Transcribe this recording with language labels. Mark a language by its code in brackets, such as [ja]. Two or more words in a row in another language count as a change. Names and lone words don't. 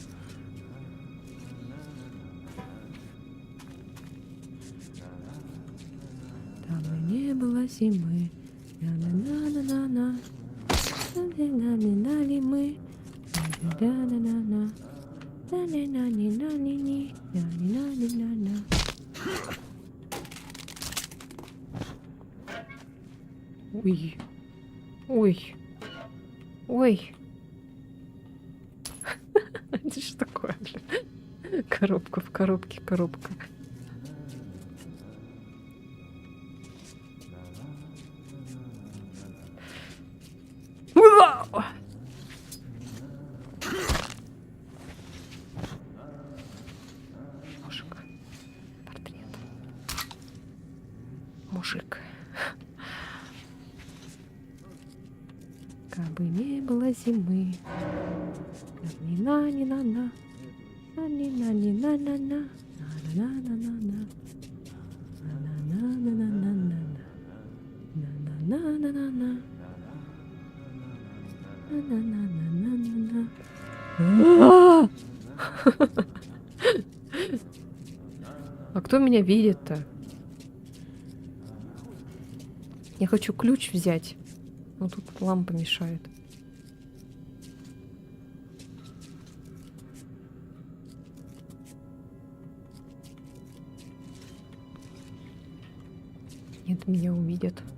[ru] Там и не было зимы. На-на-на-на-на-на. На-на-на-на-на-ли мы. На-на-на-на-на. На-на-на-на-на-ни-ни. На-на-на-на-на. Ой. Ой. Ой. Это что такое, блин? Коробка в коробке, коробка. Уа! Мужик. Портрет. Мужик. Как бы не было зимы. На-ни-на-ни-на-на. На-ни-на-ни-на-на-на. На-на-на-на-на-на. На-на-на-на-на-на-на. На-на-на-на-на-на. На-на-на-на-на-на-на. А кто меня видит-то? Я хочу ключ взять. Но тут лампа мешает. Нет, меня увидят.